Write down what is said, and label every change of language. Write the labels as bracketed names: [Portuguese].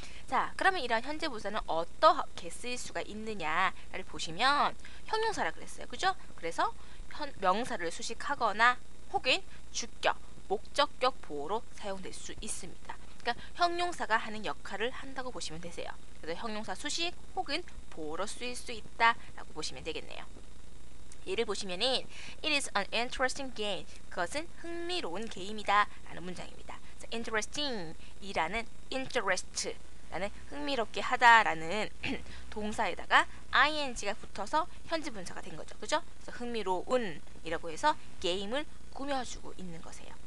[Korean] 자, 그러면 이런 현재 분사는 어떻게 쓰일 수가 있느냐를 보시면 형용사라 그랬어요. 그죠? 그래서 명사를 수식하거나 혹은 주격, 목적격 보호로 사용될 수 있습니다. 그러니까 형용사가 하는 역할을 한다고 보시면 되세요. 그래서 형용사 수식 혹은 보호로 쓰일 수 있다라고 보시면 되겠네요. 예를 보시면은 [English] It is an interesting game. [Korean] 그것은 흥미로운 게임이다 라는 문장입니다. interesting 이라는 interest 라는 흥미롭게 하다라는 동사에다가 ing가 붙어서 현재 분사가 된 거죠. 그죠? 그래서 흥미로운 이라고 해서 게임을 꾸며주고 있는 것이에요.